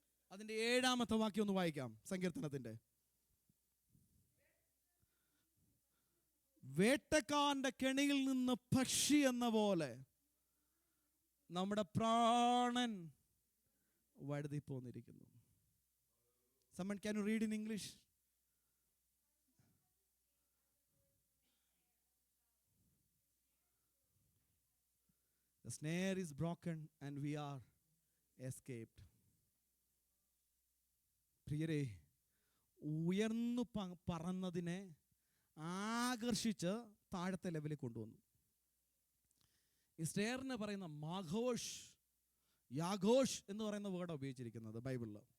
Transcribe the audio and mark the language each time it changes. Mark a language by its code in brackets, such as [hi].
[ml] അതിന്റെ 7ാമത്തെ വാക്യം ഒന്ന് വായിക്കാം, സങ്കീർത്തനത്തിന്റെ. വേട്ടക്കാരന്റെ കെണിയിൽ നിന്ന് പക്ഷി എന്ന പോലെ നമ്മുടെ പ്രാണൻ വഴുതി പോന്നിരിക്കുന്നു. [en] Someone, can you read in English? The snare is broken and we are escaped. [ml] പ്രിയരെ, ഉയർന്നു പറന്നതിനെ ആകർഷിച്ച് താഴത്തെ ലെവലിൽ കൊണ്ടുവന്നു. ഈ സ്റ്റെയറിന് പറയുന്ന മാഘോഷ്, യാഘോഷ് എന്ന് പറയുന്ന വേർഡ് ഉപയോഗിച്ചിരിക്കുന്നത് ബൈബിളിൽ.